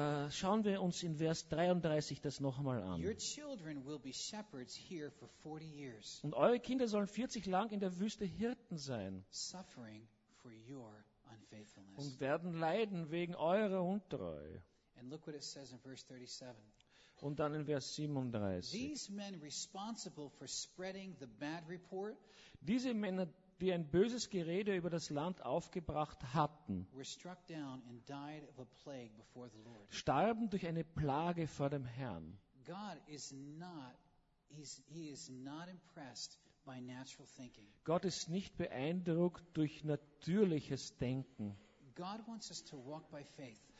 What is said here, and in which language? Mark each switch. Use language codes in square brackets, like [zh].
[de] Schauen wir uns in Vers 33 das nochmal an. [en] Your children will be shepherds here for 40 years. [de] Und eure Kinder sollen 40 lang in der Wüste Hirten sein. [en] Suffering for your [de] und werden leiden wegen eurer Untreue. [en] And look what it says in verse 37. [de] Und dann in Vers 37. [en] These men responsible for spreading the bad report, [de] diese Männer, die ein böses Gerede über das Land aufgebracht hatten, [en] were struck down and died of a plague before the Lord. [de] Starben durch eine Plage vor dem Herrn. [en] God is not, he is not impressed by natural thinking. [de] Gott ist nicht beeindruckt durch natürliches Denken. [en] God wants us to walk by faith.